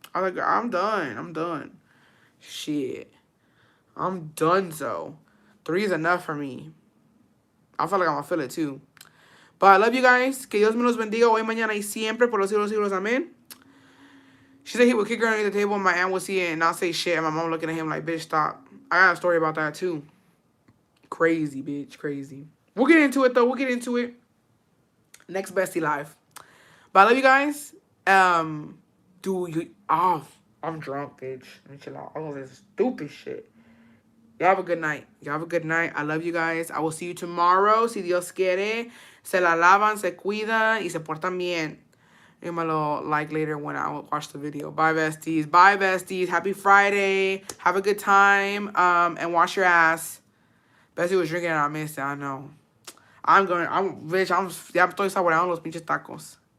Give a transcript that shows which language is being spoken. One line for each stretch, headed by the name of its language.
English: I'm done. I'm done. Shit. I'm done, so. 3 is enough for me. I feel like I'm gonna feel it too. But I love you guys.
Spanish: Que Dios me los bendiga hoy, mañana y siempre por los siglos siglos.
English: Amen. She said he would kick her underneath the table and my aunt would see it and not say shit. And my mom looking at him like, bitch, stop. I got a story about that too. Crazy, bitch. Crazy. We'll get into it, though. We'll get into it. Next Bestie Live. But I love you guys. Dude, you... Oh, I'm drunk, bitch. Let me chill out. All this stupid shit. Y'all have a good night. Y'all have a good night. I love you guys. I will see you tomorrow.
Spanish: Si Dios quiere. Se la lavan, se cuidan, y se portan bien.
English: Give me a little like later when I watch the video. Bye, besties. Bye, besties. Happy Friday. Have a good time. And wash your ass. Bestie was drinking and I missed it. I know.
Spanish: Ya estoy saboreando los pinches tacos.